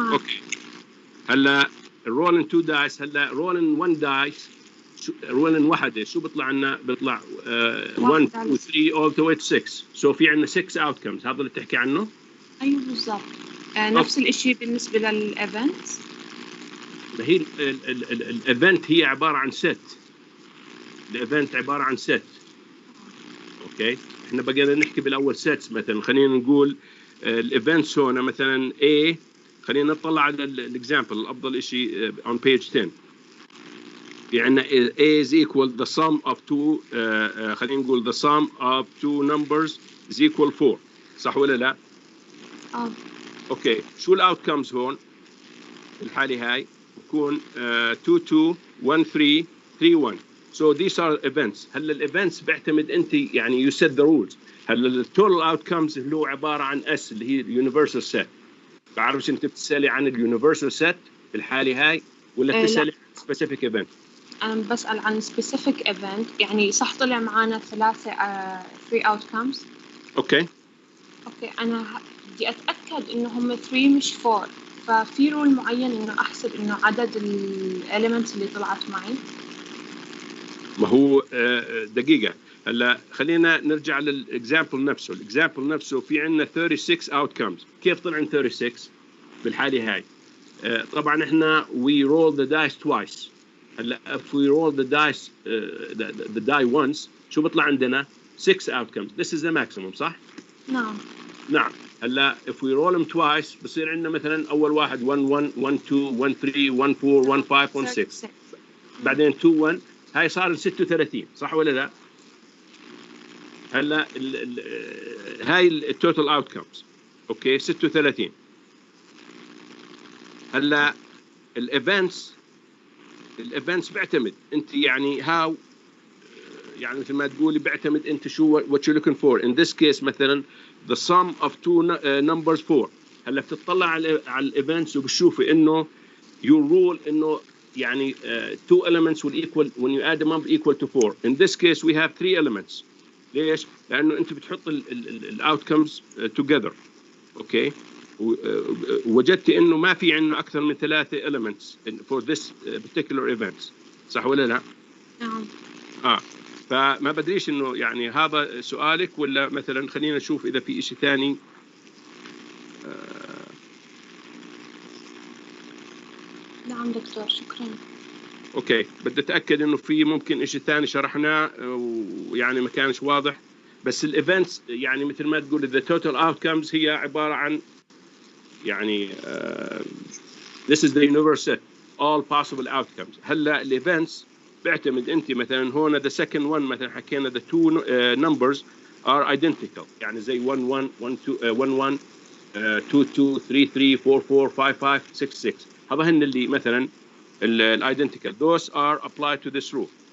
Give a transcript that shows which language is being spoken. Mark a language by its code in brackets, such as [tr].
[ar] اوكي هلا [en] rolling two dice، هلا rolling one dice، rolling واحدة [ar] شو بيطلع لنا؟ بيطلع [en] 1 2 3 all the way to 6. so [ar] في عندنا [en] 6 outcomes. [ar] هذا اللي تحكي عنه؟ ايوه بالضبط. نفس الشيء بالنسبة للإيفنت. هي الايفنت هي عبارة عن ست. الايفنت عبارة عن ست. اوكي احنا بقينا نحكي بالاول سيتس. مثلا خلينا نقول الايفنتس هون مثلا A، خلينا نطلع على الاكزامبل الافضل شيء on page 10. في عندنا [en] A is equal the sum of two [ar] خلينا نقول [en] the sum of two numbers is equal [ar] 4، صح ولا لا؟ اوكي شو الاوتكمز هون؟ الحالة هاي بكون 2 2 1 3 3 1. [en] so these are events. [ar] هلا الايفنتس بيعتمد انت يعني [en] you set the rules. [ar] هلا التوتال اوتكمز اللي هو عبارة عن S اللي هي اليونيفرسال سيت. بعرفش انت بتسألي عن اليونيفرسال سيت في الحالة هاي ولا بتسألي عن specific event؟ أنا بسأل عن specific event، يعني صح طلع معانا [en] 3 outcomes. [ar] اوكي أنا بدي أتأكد إنه هم 3 مش 4، ففي رول معين إنه أحسب إنه عدد الelements اللي طلعت معي. ما هو دقيقة، هلا خلينا نرجع للإكزامبل نفسه. الإكزامبل نفسه في عندنا 36 outcomes. كيف طلع 36 بالحالة هاي؟ طبعا احنا [en] we roll the dice twice. هلا if we roll the dice the die once [ar] شو بيطلع عندنا؟ [en] 6 outcomes. This is the maximum [ar] صح؟ نعم. هلا [en] if we roll them twice [ar] بصير عندنا مثلا أول واحد 1 1 1 2 1 3 1 4 1 5 1 6 بعدين 2 1. هاي صار 36 صح ولا لا؟ هلا هاي التوتال اوتكمز. اوكي 36. هلا الايفنتس بيعتمد انت يعني هاو، يعني مثل ما تقولي بيعتمد انت شو [en] what you're looking for. In this case [ar] مثلا [en] the sum of two numbers 4. [ar] هلا بتطلع على الايفنتس وبتشوفي انه [en] your rule [ar] انه يعني [en] two elements will equal when you add them up equal to 4. In this case we have 3 elements. [ar] ليش؟ لأنه أنت بتحط الأوتكمز [en] together. [ar] أوكي؟ ووجدت إنه ما في عندنا أكثر من 3 [en] elements for this particular event. [ar] صح ولا لا؟ نعم. فما بدريش إنه يعني هذا سؤالك ولا مثلا خلينا نشوف إذا في إشي ثاني. نعم دكتور شكرا. اوكي بدي اتاكد انه في ممكن شيء ثاني شرحناه ويعني ما كانش واضح. بس الايفنتس يعني مثل ما تقول the total outcomes هي عباره عن يعني [en] this is the universe set all possible outcomes. [ar] هلا الايفنتس بيعتمد انت مثلا هون [en] the second one [ar] مثلا حكينا [en] the two numbers are identical [ar] يعني زي 1 1 1 2 1 1 2 2 3 3 4 4 5 5 6 6. هذا هن اللي مثلا الايدنتيكال [en] those are applied to this rule.